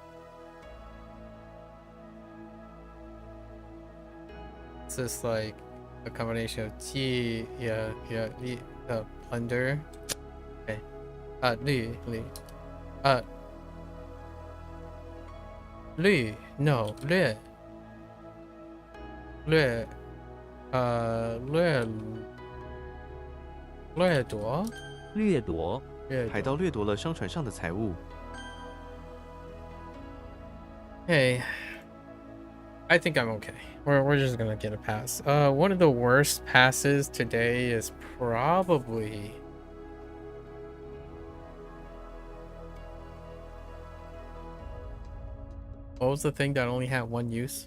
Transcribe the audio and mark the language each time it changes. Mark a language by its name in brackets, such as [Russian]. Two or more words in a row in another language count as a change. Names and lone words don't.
[English] It's just like a combination of Ji, Li, plunder. Okay. Li. Li, no, Li. Li, [Chinese] 掠夺掠夺，海盗掠夺了商船上的财物。 [English] Hey, I think I'm okay. We're just gonna get a pass. One of the worst passes today is probably what was the thing that only had one use?